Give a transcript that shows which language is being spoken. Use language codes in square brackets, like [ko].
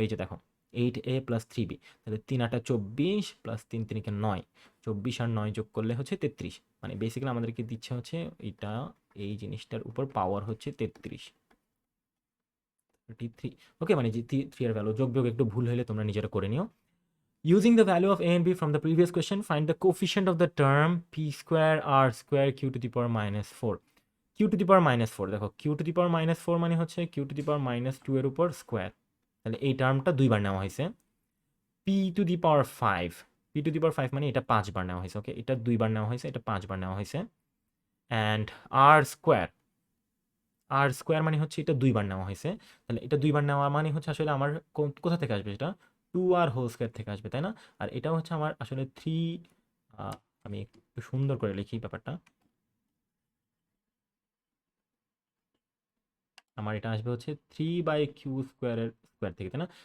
[bn] এই যে দেখো, 8a প্লাস 3b, তাহলে 3 8 24 প্লাস 3 3 9, 24 আর 9 যোগ করলে হচ্ছে 33, মানে বেসিক্যালি আমাদেরকে দিচ্ছে হচ্ছে এটা, এই জিনিসটার উপর পাওয়ার হচ্ছে 33, 33। ওকে, মানে যে 3 এর ভ্যালু যোগ বিয়োগ একটু ভুল হলে তোমরা নিজেরা করে নিও। [en] Using the value of a and b from the previous question, find the coefficient of the term p square r square q to the power minus 4. q to the power minus 4, দেখো q to the power minus 4 মানে হচ্ছে q to the power minus 2 [bn] এর উপর square, তাহলে এই টার্মটা 2বার নেওয়া হয়েছে। p to the power 5, p to the power 5 মানে এটা 5বার নেওয়া হয়েছে। ওকে, এটা 2বার নেওয়া হয়েছে, এটা 5বার নেওয়া হয়েছে। অ্যান্ড আর স্কোয়ার মানে হচ্ছে এটা 2বার নেওয়া হয়েছে, তাহলে এটা 2বার নেওয়া মানে হচ্ছে আসলে আমার কোথা থেকে আসবে? এটা 2r হোল স্কোয়ার থেকে আসবে, তাই না? আর এটাও হচ্ছে আমার আসলে 3, আমি একটু সুন্দর করে লিখি ব্যাপারটা, আমার এটা আসবে হচ্ছে 3/q স্কোয়ারের স্কোয়ার থেকে, তাই না?